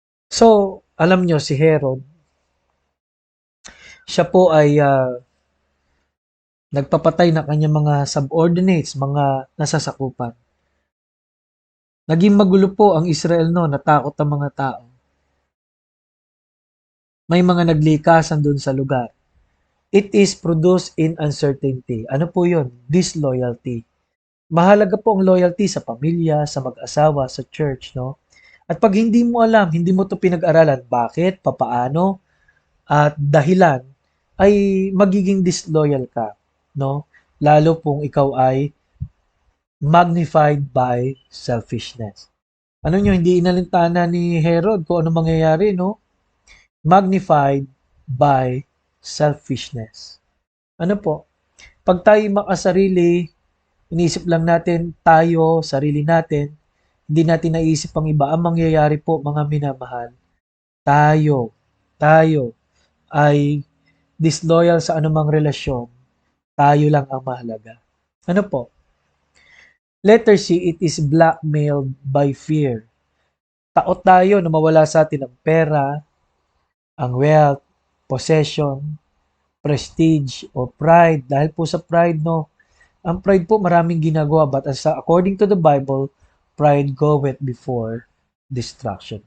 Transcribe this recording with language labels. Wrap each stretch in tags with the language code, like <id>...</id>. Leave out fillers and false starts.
<tl>So, alam nyo si Herod, siya po ay nagpapatay ng kanyang mga subordinates, mga nasasakupan. Naging magulo po ang Israel noon, natakot ang mga tao. May mga naglikasan doon sa lugar.</tl> <en>It is produced in uncertainty.</en> <tl>Ano po yun? Disloyalty. Mahalaga po ang loyalty sa pamilya, sa mag-asawa, sa church, no? At pag hindi mo alam, hindi mo to pinag-aralan, bakit, papaano, at dahilan, ay magiging disloyal ka, no? Lalo kung ikaw ay</tl> <en>magnified by selfishness.</en> <tl>Ano nyo, hindi inalintana ni Herod kung ano mangyayari, no?</tl> <en>Magnified by selfishness.</en> <tl>Ano po? Pag tayo makasarili, inisip lang natin tayo, sarili natin, hindi natin naisip ang iba. Ang mangyayari po, mga minamahal, tayo ay disloyal sa anumang relasyon, tayo lang ang mahalaga. Ano po?</tl> <en>Letter C, it is blackmailed by fear.</en> <tl>Takot tayo na mawala sa atin ang pera, ang wealth, possession, prestige, o pride. Dahil po sa pride, no, ang pride po maraming ginagawa,</tl> <en>but according to the Bible, pride goeth before destruction.</en>